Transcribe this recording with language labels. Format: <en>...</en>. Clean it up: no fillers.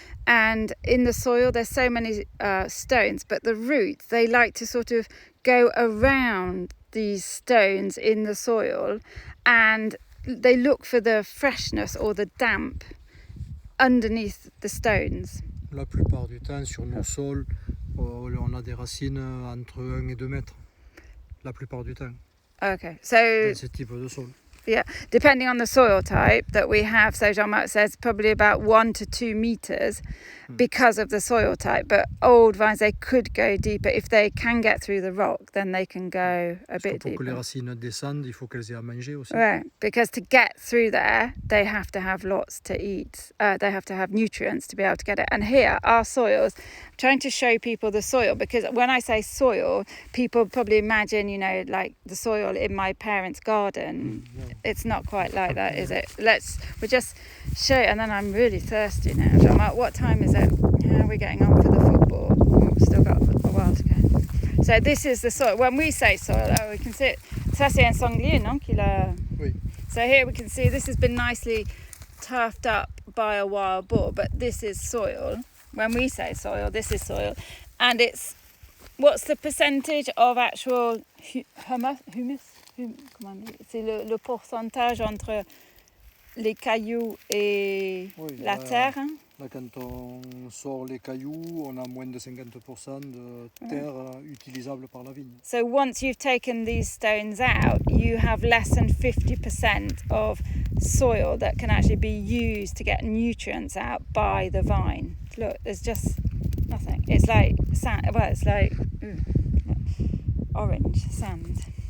<en>And in the soil there's so many stones, but the roots, they like to sort of go around these stones in the soil, and they look for the freshness or the damp underneath the stones.</en> <fr>La plupart du temps, sur nos sols, on a des racines entre 1 et 2 mètres. La plupart du temps.</fr> <en>Okay, so...</en> <fr>Dans ce type de sol.</fr> <en>Yeah, depending on the soil type that we have, so Jean-Marc says probably about 1 to 2 meters because of the soil type. But old vines, they could go deeper. If they can get through the rock, then they can go a bit deeper.</en> <fr>Pour que les racines descendent, il faut qu'elles aient à manger aussi.</fr> <en>Right, because to get through there, they have to have lots to eat. They have to have nutrients to be able to get it. And here, our soils, I'm trying to show people the soil, because when I say soil, people probably imagine, you know, like the soil in my parents' garden. It's not quite like that, is it? We'll just show it, and then I'm really thirsty now. Jean-Marc, what time is it? How are we getting on for the football? We've still got a while to go. So this is the soil. When we say soil, we can see it.</en> <fr>Ça c'est un sanglier, non? Oui.</fr> <en>So here we can see this has been nicely turfed up by a wild boar, but this is soil. When we say soil, this is soil. And it's, what's the percentage of actual humus?</en> <fr>Comment on dit? C'est le pourcentage entre les cailloux et la terre. Là, quand on sort les cailloux, on a moins de 50% de terre utilisable par la vigne.</fr> <en>So once you've taken these stones out, you have less than 50% of soil that can actually be used to get nutrients out by the vine. Look, there's just nothing. It's like sand. Well, it's like orange sand.</en>